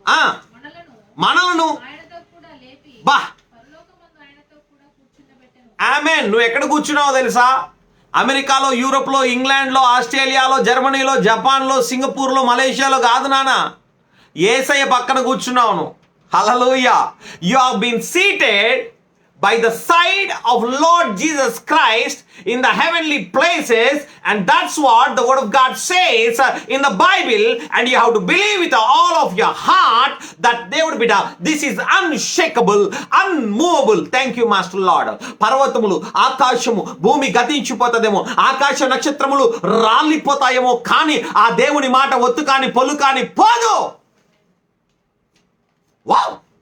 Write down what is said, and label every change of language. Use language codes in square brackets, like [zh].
[te] ఆ. మనలను ఆయనతో కూడా లేపి బా పరలోకమందు ఆయనతో కూడా కూర్చుండబెట్టెను. ఆమేన్. నువ్వు ఎక్కడ కూర్చున్నావో తెలుసా? అమెరికాలో, యూరోప్లో, ఇంగ్లాండ్లో, ఆస్ట్రేలియాలో, జర్మనీలో, జపాన్లో, సింగపూర్లో, మలేషియాలో కాదు నాన్న. యేసయ్య పక్కన కూర్చున్నావు నువ్వు. హల్లెలూయా. [en] You have been seated by the side of Lord Jesus Christ in the heavenly places, and that's what the word of God says in the Bible, and you have to believe with all of your heart that they would be this is unshakable, unmovable. Thank you, Master Lord. [te] పర్వతములు, ఆకాశము, భూమి గతించిపోతదేమో, ఆకాశ నక్షత్రములు రాలిపోతాయేమో, కానీ ఆ దేవుని మాట ఒత్తు కాని పొలు కాని పోదు. వావ్.